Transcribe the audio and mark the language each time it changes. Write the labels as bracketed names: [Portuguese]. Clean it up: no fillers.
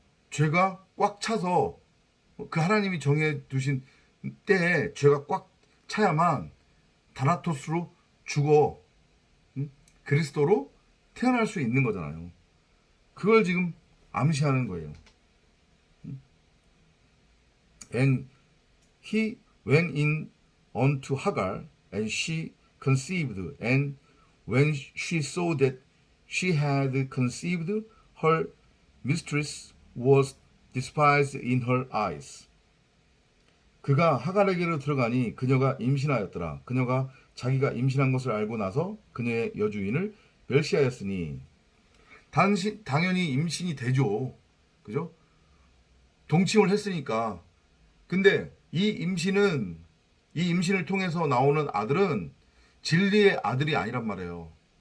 [Korean] 죄가 꽉 차서 그 하나님이 정해 두신 때에 죄가 꽉 차야만 다나토스로 죽어 그리스도로 태어날 수 있는 거잖아요. 그걸 지금 암시하는 거예요. [English] And he went in unto Hagar, and she conceived. And when she saw that she had conceived, her mistress was despised in her eyes. [Korean] 그가 하갈에게로 들어가니 그녀가 임신하였더라. 그녀가 자기가 임신한 것을 알고 나서 그녀의 여주인을 멸시하였으니 당연히 임신이 되죠. 그죠? 동침을 했으니까. 근데 이 임신을 통해서 나오는 아들은 진리의 아들이 아니란 말이에요.